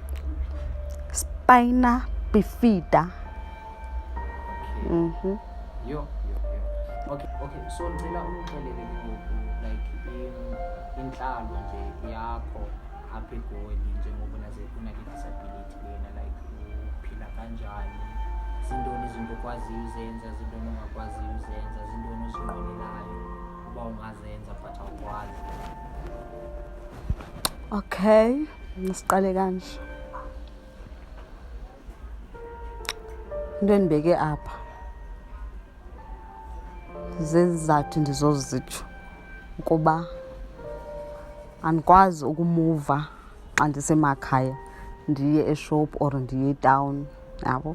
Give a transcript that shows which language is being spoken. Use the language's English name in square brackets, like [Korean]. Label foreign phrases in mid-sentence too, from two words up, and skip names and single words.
[English] Spina bifida. Okay. Yo. Okay. [Zulu] So ngicela ungixelele ngoku like inhlalo nje yakho apha eGoli njengoba une-disability lena, like uphila kanjani? [Xhosa] Zintoni izinto okwaziyo uzenza, zintoni ongakwaziyo uzenza, zintoni ozinqwenelayo uba ungazenza but awukwazi? [Zulu] Okay, ngisiqale kanje. [Xhosa] Into endibeke apha zezizathu ndizozitsho ukuba andikwazi ukumuva xa ndisemakhaya ndiye eshop or ndiye etown, yabo.